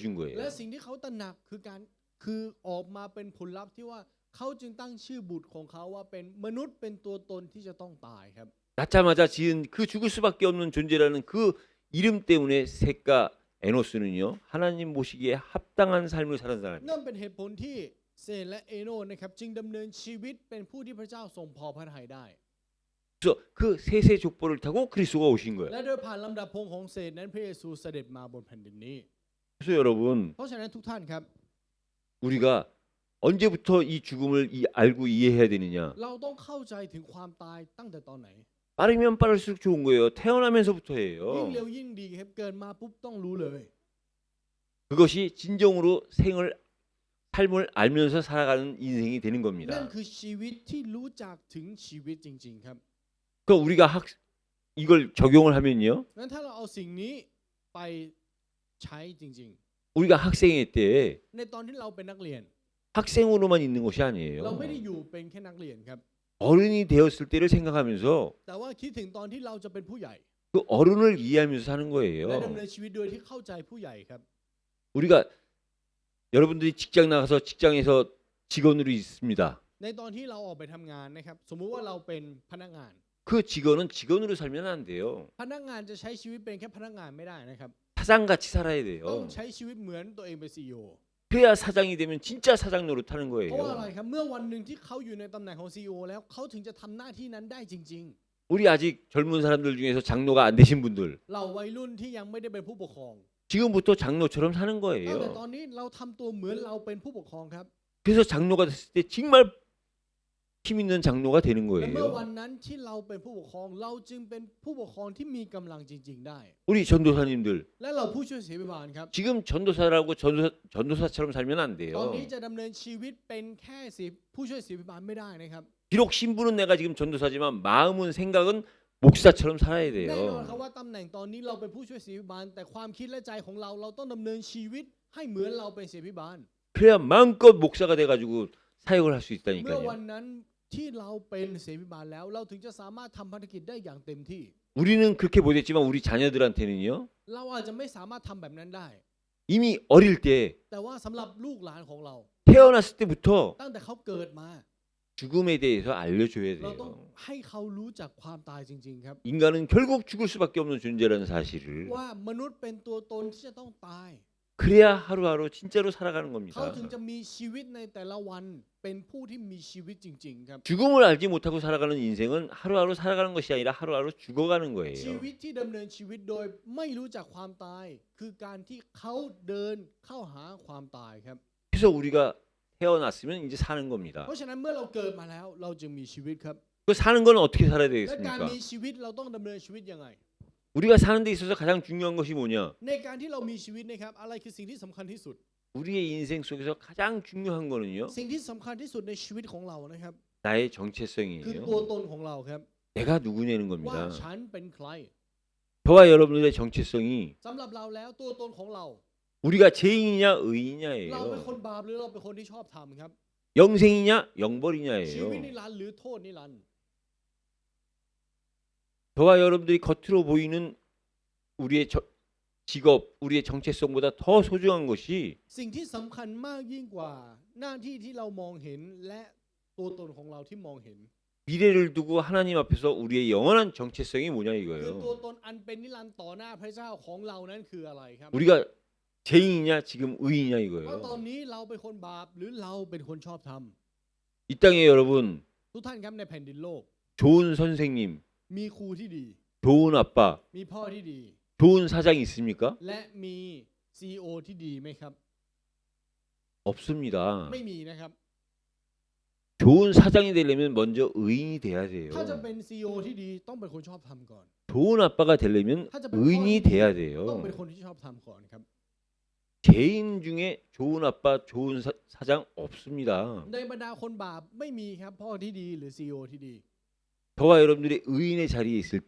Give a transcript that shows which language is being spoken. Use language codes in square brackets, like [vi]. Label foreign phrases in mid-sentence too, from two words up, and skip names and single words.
[th] และ [ko] 거예요. [th] สิ่งที่เขาตระหนักคือออกมาเป็นผลลัพธ์ที่ว่าเขาจึงตั้งชื่อบุตรของเขาว่าเป็นมนุษย์เป็นตัวตนที่จะต้องตายครับ [ko] 낳자마자 지은 그 죽을 수밖에 없는 존재라는 그 이름 때문에 셋과 에노스는요, 하나님 모시기에 합당한 삶을 사는 사람이에요. [th] นั่นเป็นเหตุผลที่เซนและเอโนนะครับจึงดำเนินชีวิตเป็นผู้ที่พระเจ้าทรงพอพระทัยได้ [ko] 그래서 그 셋의 족보를 타고 그리스도가 오신 거예요. [th] และโดยผ่านลำดับพงศ์ของเศษนั้นพระเยซูเสด็จมาบนแผ่นดินนี้ [ko] 그래서 여러분, [th] เพราะฉะนั้นทุกท่านครับ [ko] 우리가 언제부터 이 죽음을 알고 이해해야 되느냐? [th] เราต้องเข้าใจถึงความตายตั้งแต่ตอนไหน [ko] 빠르면 빠를수록 좋은 거예요. [th] ยิ่ง [ko] 태어나면서부터예요. [th] เร็วยิ่งดีครับเกิดมาปุ๊บต้องรู้เลย [ko] 그것이 진정으로 삶을 알면서 살아가는 인생이 되는 [th] นั่น [ko] 겁니다. [th] คือชีวิตที่รู้จักถึงชีวิตจริงๆครับ [ko] 그러니까 우리가 이걸 적용을 하면요, [th] งั้นถ้าเราเอาสิ่งนี้ไปใช้จริง [ko] 우리가 학생회 때 [th] ๆ ในตอนที่เราเป็นนักเรียน [ko] 학생으로만 있는 것이 [th] เรา [ko] 아니에요. [th] ไม่ได้อยู่เป็นแค่นักเรียนครับ [ko] 어른이 되었을 때를 생각하면서 [th] แต่ว่าคิดถึงตอนที่เราจะเป็นผู้ใหญ่ [ko] 그 어른을 이해하면서 사는 [th] และ [ko] 거예요. [th] ดำเนินชีวิตโดยที่เข้าใจผู้ใหญ่ครับ [ko] 우리가 여러분들이 직장 나가서 직장에서 직원으로 있습니다. [th] ในตอนที่เราออกไปทำงานนะครับสมมุติว่าเราเป็นพนักงาน [ko] 그 직원은 직원으로 살면 안 돼요. [th] พนักงานจะใช้ชีวิตเป็นแค่พนักงานไม่ได้นะครับ [ko] 사장같이 살아야 [th] ต้อง [ko] 돼요. [th] ใช้ชีวิตเหมือนตัวเองเป็น CEO [ko] 그래야 사장이 되면 진짜 사장 노릇하는 [th] เพราะว่าอะไร [ko] 거예요. [th] ครับเมื่อวันหนึ่งที่เขาอยู่ในตำแหน่งของ CEO แล้วเขาถึงจะทำหน้าที่นั้นได้จริง [ko] 우리 아직 젊은 사람들 중에서 장로가 안 되신 분들, [th] ๆ เราวัยรุ่นที่ยังไม่ได้เป็นผู้ปกครอง [ko] 지금부터 장로처럼 사는 [th] ตั้งแต่ต [ko] 거예요. [th] อนนี้เราทำตัวเหมือนเราเป็นผู้ปกครองครับ [ko] 그래서 장로가 됐을 때 정말 힘 있는 장로가 되는 [th] และเมื่อวัน [ko] 거예요. [th] นั้นที่เราเป็นผู้ปกครองเราจึงเป็นผู้ปกครองที่มีกำลังจริงๆได้ [ko] 우리 전도사님들 [th] และเราผู้ช่วยศิบิบาลครับ [ko] 지금 전도사라고 전도사처럼 살면 안 [th] ตอน [ko] 돼요. [th] นี้จะดำเนินชีวิตเป็นแค่ผู้ช่วยศิบิบาลไม่ได้นะครับ [ko] 비록 신분은 내가 지금 전도사지만 마음은 생각은 목사처럼 살아야 [th] แน่นอนครับ [ko] 돼요. [th] ว่าตำแหน่งตอนนี้เราเป็นผู้ช่วยศิบิบาลแต่ความคิดและใจของเราต้องดำเนินชีวิตให้เหมือนเราเป็นศิบิบาล [ko] 그래야 마음껏 목사가 돼가지고 사역을 할 수 [th] เมื่อ [ko] 있다니까요. [th] วันนั้นที่เราเป็นศิบิบาลแล้วเราถึงจะสามารถทำภารกิจได้อย่างเต็มที่ [ko] 우리는 그렇게 못했지만 우리 자녀들한테는요. [th] เราอาจจะไม่สามารถทำแบบนั้นได้ [ko] 이미 어릴 때 [th] แต่ว่าสำหรับลูกหลานของเรา [ko] 태어났을 때부터 [th] ตั้งแต่เขาเกิดมา [ko] 죽음에 대해서 알려줘야 [th] เราต้อง [ko] 돼요. [th] ให้เขารู้จักความตายจริงๆครับ [ko] 인간은 결국 죽을 수밖에 없는 존재라는 사실을 [th] ว่ามนุษย์เป็นตัวตนที่จะต้องตาย [ko] 그래야 하루하루 진짜로 살아가는 [th] เขา [ko] 겁니다. [th] ถึงจะมีชีวิตในแต่ละวันเป็นผู้ที่มีชีวิตจริงๆครับ [ko] 죽음을 알지 못하고 살아가는 인생은 하루하루 살아가는 것이 아니라 하루하루 죽어가는 [th] ชี [ko] 거예요. [th] วิตที่ดำเนินชีวิตโดยไม่รู้จักความตาย คือการที่เขาเดินเข้าหาความตายครับ [ko] 그래서 우리가 태어났으면 이제 사는 겁니다. [th] เพราะฉะนั้นเมื่อเราเกิดมาแล้วเราจึงมีชีวิตครับ [ko] 그 사는 건 어떻게 살아야 [th] และการ [ko] 되겠습니까? [th] มีชีวิตเราต้องดำเนินชีวิตยังไง [ko] 우리가 사는 데 있어서 가장 중요한 것이 뭐냐? [th] ในการที่เรามีชีวิตนะครับอะไรคือสิ่งที่สำคัญที่สุด [ko] 우리의 인생 속에서 가장 중요한 거는요. [th] สิ่งที่สำคัญที่สุดในชีวิตของเรานะครับ [ko] 나의 [th] คือ [ko] 정체성이에요. [th] ตัวตนของเราครับ [ko] 내가 누구냐는 [th] ว่า [ko] 겁니다. [th] ฉันเป็นใคร [ko] 저와 여러분들의 정체성이 [th] สำหรับเราแล้วตัวตนของเรา [ko] 우리가 죄인이냐 [th] เราเป็นคน [ko] 의인이냐예요. [th] บาปหรือเราเป็นคนที่ชอบทำครับ [ko] 영생이냐 [th] ชีวิต [ko] 영벌이냐예요. [th] นิรันดร์หรือโทษนิรันดร์ [ko] 저와 여러분들이 겉으로 보이는 우리의 직업, 우리의 정체성보다 더 소중한 것이 [th] สิ่งที่สำคัญมากยิ่งกว่าหน้าที่ที่เรามองเห็นและตัวตนของเราที่มองเห็น [ko] 미래를 두고 하나님 앞에서 우리의 영원한 정체성이 뭐냐 [th] คือ [ko] 이거예요. [th] ตัวตนอันเป็นนิรันดร์ต่อหน้าพระเจ้าของเรานั้นคืออะไรครับ [ko] 우리가 죄인이냐 지금 의인이냐 [th] ว่าตอน [ko] 이거예요. [th] นี้เราเป็นคนบาปหรือเราเป็นคนชอบท [ko] 이 땅에 여러분 [th] ำทุกท่านครับในแผ่นดินโลก [ko] 좋은 선생님, [th] มีครูที่ดี [ko] 좋은 아빠, [th] มีพ่อที่ดี [ko] 좋은 사장이 있습니까? [th] และมี CEO ที่ดีไหมครับ [ko] 없습니다. [th] ไม่มีนะครับ [ko] 좋은 사장이 되려면 먼저 의인이 돼야 돼요. [th] ถ้าจะเป็น CEO ที่ดีต้องเป็นคนชอบทำก่อน [ko] 좋은 아빠가 되려면 의인이 돼야 [th] ต้องเป็น [ko] 돼요. [th] คนที่ชอบทำก่อนครับ [ko] 죄인 중에 좋은 아빠, 좋은 사장 없습니다. [th] ในบรรดาคนบาปไม่มีครับพ่อที่ดีหรือ CEO ที่ดี [ko] 저와 여러분들이 의인의 자리에 있을 때